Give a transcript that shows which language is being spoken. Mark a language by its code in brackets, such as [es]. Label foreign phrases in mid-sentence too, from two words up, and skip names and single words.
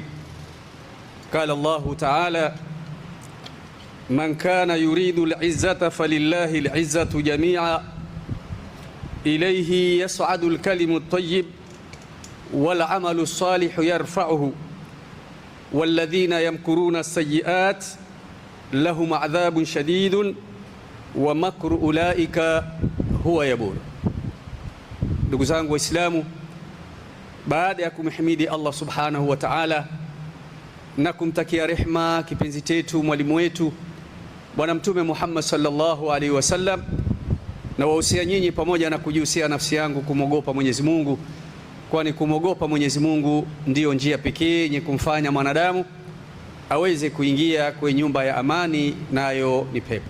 [ar] قال الله تعالى: من كان يريد العزة فلله العزة جميعا إليه يصعد الكلم الطيب والعمل الصالح يرفعه والذين يمكرون السيئات لهم عذاب شديد ومكر أولئك هو يبور. [sw] Ndugu zangu Waislamu, baada ya kumhimidi Allah [ar] سبحانه وتعالى [sw] na kumtakia rehma kipenzi chetu mwalimu wetu Bwana Mtume Muhammad [ar] صلى الله عليه وسلم, [sw] na wahusia nyinyi pamoja na kujihusia nafsi yangu kumogopa Mwenyezi Mungu, kwani kumogopa Mwenyezi Mungu ndiyo njia pekee yenye kumfanya mwanadamu aweze kuingia kwenye nyumba ya amani, nayo ni pepo.